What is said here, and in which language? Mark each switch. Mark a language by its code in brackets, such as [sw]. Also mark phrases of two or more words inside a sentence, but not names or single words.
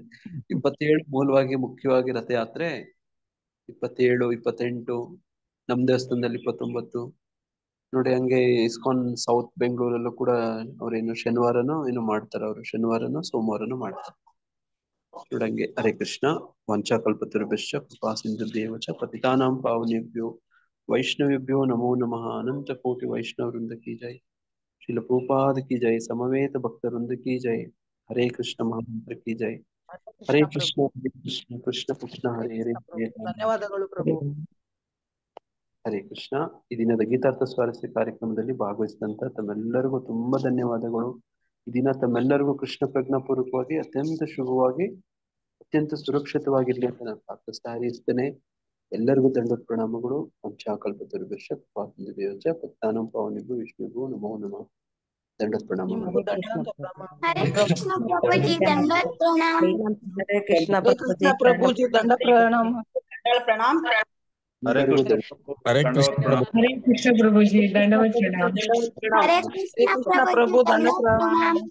[kn] 27 ಮೂಲವಾಗಿ ಮುಖ್ಯವಾಗಿ ರಥಯಾತ್ರೆ, 27, 28 ನಮ್ ದೇವಸ್ಥಾನದಲ್ಲಿ 29 ನೋಡಿ. ಹಂಗೆ ಇಸ್ಕಾನ್ ಸೌತ್ ಬೆಂಗಳೂರಲ್ಲೂ ಕೂಡ ಅವ್ರೇನು ಶನಿವಾರನೂ ಏನು ಮಾಡ್ತಾರೆ, ಅವರು ಶನಿವಾರನೂ ಸೋಮವಾರನೂ ಮಾಡ್ತಾರೆ ನೋಡಂಗೆ. [sa] ಹರೇ ಕೃಷ್ಣ. ವಂಚಾಕಲ್ಪತರುಭ್ಯಶ್ಚ ಕೃಪಾ ಸಿಂಧುಭ್ಯೇವ ಚ ಪತಿತಾನಾಂ ಪಾವನೇಭ್ಯೋ ವೈಷ್ಣವೇಭ್ಯೋ ನಮೋ ನಮಃ. ಅನಂತ ಕೋಟಿ ವೈಷ್ಣವ ವೃಂದ [hi] की जय. [sa] ಶ್ರೀಲ ಪ್ರಭುಪಾದ [hi] की जय. [sa] ಸಮವೇತ ಭಕ್ತ ವೃಂದ [hi] की जय. [sa] ಹರೇ ಕೃಷ್ಣ ಮಹಾಮಂತ್ರ [hi] की जय. [sa] ಹರೇ ಕೃಷ್ಣ ಕೃಷ್ಣ ಕೃಷ್ಣ ಕೃಷ್ಣ ಹರೇ ಹರೇ. [kn] ಧನ್ಯವಾದಗಳು ಪ್ರಭು. [sa] ಹರೇ ಕೃಷ್ಣ. [kn] ಈ ದಿನದ ಗೀತಾರ್ಥ ಸ್ವಾರಸ್ಯ ಕಾರ್ಯಕ್ರಮದಲ್ಲಿ ಭಾಗವಹಿಸಿದಂತ ತಮ್ಮೆಲ್ಲರಿಗೂ ತುಂಬಾ ಧನ್ಯವಾದಗಳು. ಈ ದಿನ ತಮ್ಮೆಲ್ಲರಿಗೂ ಕೃಷ್ಣ ಪ್ರಜ್ಞಾಪೂರ್ವಕವಾಗಿ ಅತ್ಯಂತ ಶುಭವಾಗಿ ಅತ್ಯಂತ ಸುರಕ್ಷಿತವಾಗಿರ್ಲಿ ಅಂತ ನಾನು ಪ್ರಾರ್ಥಿಸ್ತಾ ಹರಿಸ್ತೇನೆ. ಎಲ್ಲರಿಗೂ ದಂಡೋತ್ ಪ್ರಣಾಮಗಳು. [sa] ವಂಚಾಕಲ್ಪತರುಭ್ಯಶ್ಚ ಕೃಪಾ ಸಿಂಧುಭ್ಯೋ ಚ ಪತಿತಾನಾಂ ಪಾವನೇಭ್ಯೋ ವೈಷ್ಣವೇಭ್ಯೋ ನಮೋ ನಮಃ. [kn] ದಂಡೋತ್ ಪ್ರಣಾಮಗಳು. [sa] ಹರೇ ಕೃಷ್ಣ ಪ್ರಭುಜಿ ದಂಡೋತ್ ಪ್ರಣಾಮ. ಹರೇ ಕೃಷ್ಣ ಪ್ರಭುಜಿ ದಂಡ ಪ್ರಣಾಮ. ಹರೇ [kn] ಎಲ್ಲರಿಗೂ [sa] ಕೃಷ್ಣ ಹರೇ ಕೃಷ್ಣ ಪ್ರಭು. ಹರೇ ಕೃಷ್ಣ ಪ್ರಭುಜಿ ದಂಡವತ್ ಪ್ರಣಾಮ. ಹರೇ ಕೃಷ್ಣ ಪ್ರಭುಜಿ ದಂಡವತ್ ಪ್ರಣಾಮ.